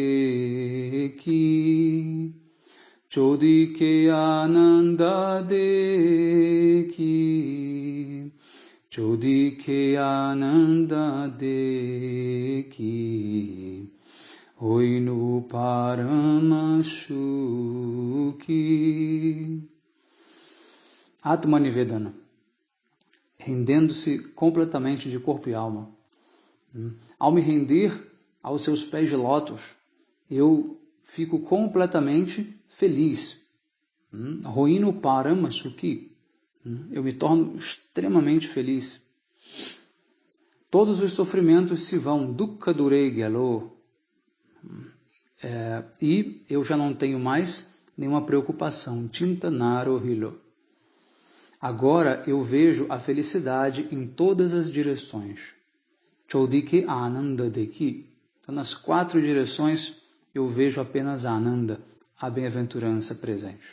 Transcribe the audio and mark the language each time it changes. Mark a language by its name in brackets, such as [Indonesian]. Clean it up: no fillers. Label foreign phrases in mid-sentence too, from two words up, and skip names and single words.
[Bangla] দেখি চৌদিকে আনন্দ দেখি চৌদিকে আনন্দ দেখি হইনু পরমসুখী. Atmanivedana, [Portuguese] rendendo-se completamente de corpo e alma. Ao me render aos seus pés de lótus, eu fico completamente feliz. [Bangla] হইনু পরমসুখী, [Portuguese] eu me torno extremamente feliz. Todos os sofrimentos se vão, [Bangla] দুঃখ দূরে গেল, [Portuguese] e eu já não tenho mais nenhuma preocupação. [Bangla] চিন্তা না রহিল. [Portuguese] Agora eu vejo a felicidade em todas as direções. [Bangla] চৌদিকে আনন্দ দেখি. [Portuguese] Então, nas 4 direções eu vejo apenas Ananda, a bem-aventurança presente.